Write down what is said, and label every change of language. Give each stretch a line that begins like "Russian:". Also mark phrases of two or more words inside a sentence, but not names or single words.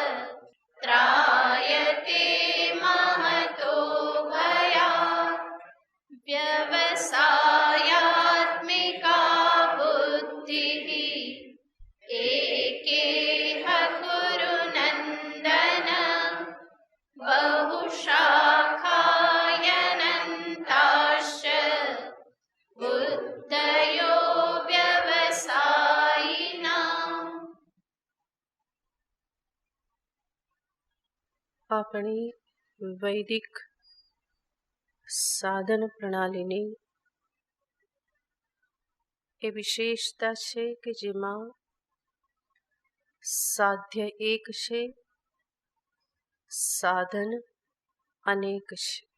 Sanskrit: त्रायते महतो भयात् व्यवसायात्मिका बुद्धिः एकेह कुरु नन्दन बहुशाखायनन्ताश्च बुद्धयो व्यवसायिनाम्।
Gujarati: આપણી વૈદિક સાધન પ્રણાલીની એ વિશેષતા છે કે જેમાં સાધ્ય એક છે, સાધન અનેક છે.